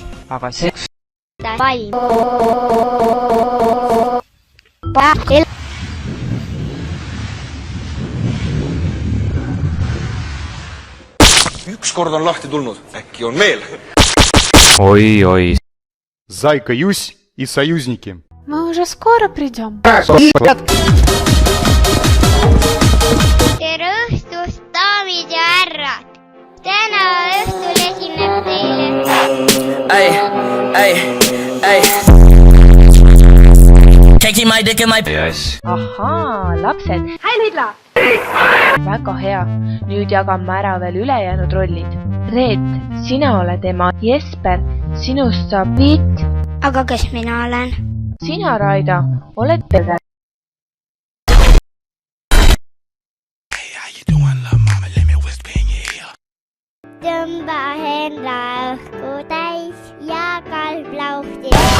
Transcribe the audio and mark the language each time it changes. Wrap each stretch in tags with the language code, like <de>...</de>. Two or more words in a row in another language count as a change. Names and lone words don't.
<et>Aga see... Valm. Ükskord on lahti tulnud, äkki on veel. Oi.</et> <ru>Зайка Юсь и союзники. Мы уже скоро придем.</ru> <et>Tere õhtust, daamid ja härrad! Täna õhtul esineb teile. Ei.</et> <en>Taking my dick in my... Yes.</en> <et>Ahaa, lapsed. Hei, Lidla! Väga hea. Nüüd jagame ära veel ülejäänud rollid. Reet, sina oled ema. Jesper, sinust saab Piit. Aga kes mina olen? Sina, Raida, oled pere. Tõmba enda õhku täis ja kalb lauhti.</et>